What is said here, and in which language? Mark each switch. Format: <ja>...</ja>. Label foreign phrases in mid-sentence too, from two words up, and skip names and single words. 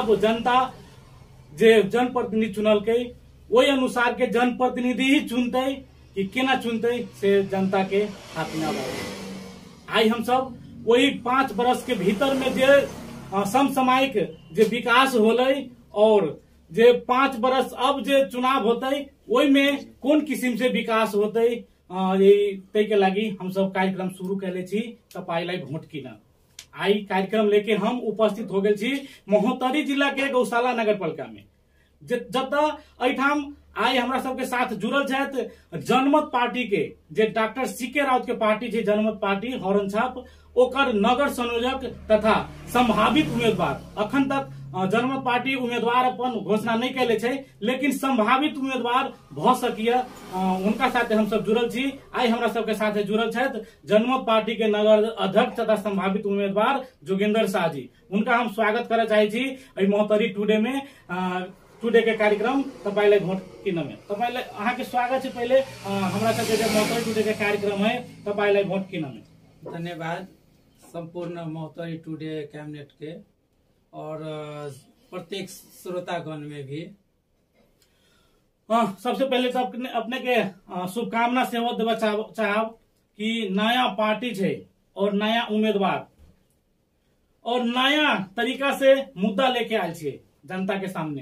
<mai>अब जनता जे जनप्रतिनिधि चुनल के वही अनुसार के जनप्रतिनिधि ही चुनते कि केना चुनते से जनता के हाथ में आई हम सब वही 5 वर्ष के भीतर में जे समसामयिक जे विकास होले और जे 5 वर्ष अब जे चुनाव होते वही में कौन किस्म से विकास होते तै के लगी हम सब कार्यक्रम शुरू कैले छी तपाईलाई भोट किन। आई कार्यक्रम लेके हम उपस्थित हो गए छी महोत्तरी जिला के गौशाला नगर पालिका में, जत एठाम आई हमरा सबके साथ जुड़ल छथि जनमत पार्टी के जे डॉक्टर सीके राउत के पार्टी छै जनमत पार्टी हॉर्नछाप, ओकर नगर संयोजक तथा संभावित उम्मीदवार। अखन तक जनमत पार्टी उम्मीदवार अपन घोषणा नहीं कैले छै, लेकिन संभावित उम्मीदवार भ सकिए उनका साथ हम सब जुड़ल छी। आई हमरा सबके साथ जुड़ल छथि जनमत पार्टी के नगर अध्यक्ष तथा संभावित उम्मीदवार जोगेंद्र शाह जी। उनका हम स्वागत करे चाहे छी मोहतरी टुडे में टुडे के कार्यक्रम तपाईलाई भोट किन में। तपाईलाई अहाँ के स्वागत है। पहले हमरा सबके जे मोहतरी टुडे के कार्यक्रम है तपाईलाई भोट किन में। धन्यवाद संपूर्ण मोहतरी टुडे कैबिनेट के और प्रत्येक श्रोतागण में भी। सबसे पहले तो अपने के शुभकामना सेवा देवा चाहब कि नया पार्टी है और नया उम्मीदवार और नया तरीका से मुद्दा लेके आयल छे जनता के सामने।</mai>